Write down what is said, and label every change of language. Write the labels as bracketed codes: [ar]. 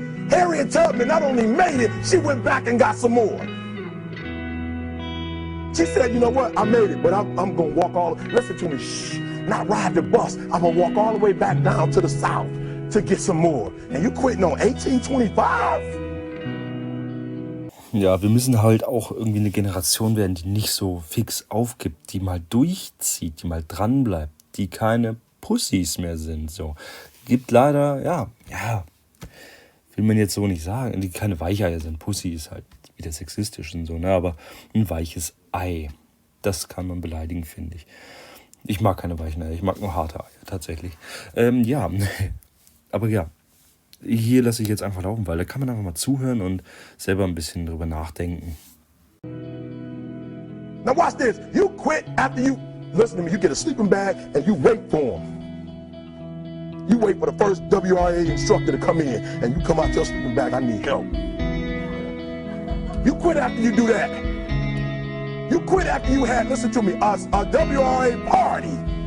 [en] Harriet Tubman not only made it, she went back and got some more. She said, you know what, I made it, but I'm going to walk all, listen to me, shh, not ride the bus. I'm going to walk all the way back down to the South. to get some more. And you quitting on 1825? [de] Ja, wir müssen halt auch irgendwie eine Generation werden, die nicht so fix aufgibt, die mal durchzieht, die mal dranbleibt, die keine Pussys mehr sind. So. Gibt leider, ja, will man jetzt so nicht sagen, die keine Weicheier sind. Pussy ist halt wieder sexistisch und so, ne? Aber ein weiches Ei, das kann man beleidigen, finde ich. Ich mag keine weichen Eier, ich mag nur harte Eier, tatsächlich. Ja, aber ja. Hier lasse ich jetzt einfach laufen, weil da kann man einfach mal zuhören und selber ein bisschen drüber nachdenken. [en] Now watch this. You quit after you, listen to me, you get a sleeping bag and you wait for him. You wait for the first WRA instructor to come in and you come out your sleeping bag, I need help. You quit after you do that. You quit after you had, listen to me, a WRA party.